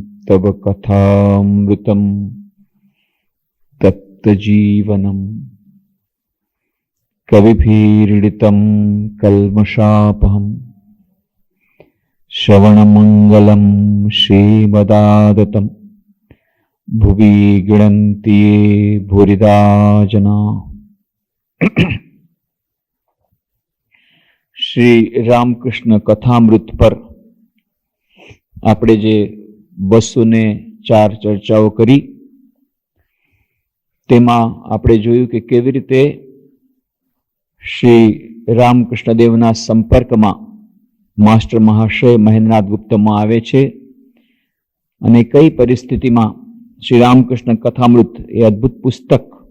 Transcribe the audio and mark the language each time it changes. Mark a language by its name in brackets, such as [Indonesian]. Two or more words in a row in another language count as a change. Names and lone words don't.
[Sanskrit] तव कथामृतं तप्तजीवनं कविभिरीडितं कल्मषापहं श्रवणमङ्गलं श्रीमदादतं भुवि गृह्णन्ति ये भूरिदा जना। [Gujarati] श्री रामकृष्ण कथामृत पर આપણે જે 204 ચર્ચાઓ કરી તેમાં આપણે જોયું કે કેવી રીતે શ્રી રામકૃષ્ણ દેવના સંપર્કમાં માસ્ટર મહાશય મહેન્દ્રનાથ ગુપ્તમાં આવે છે અને કઈ પરિસ્થિતિમાં શ્રી રામકૃષ્ણ કથામૃત એ અદ્ભુત પુસ્તક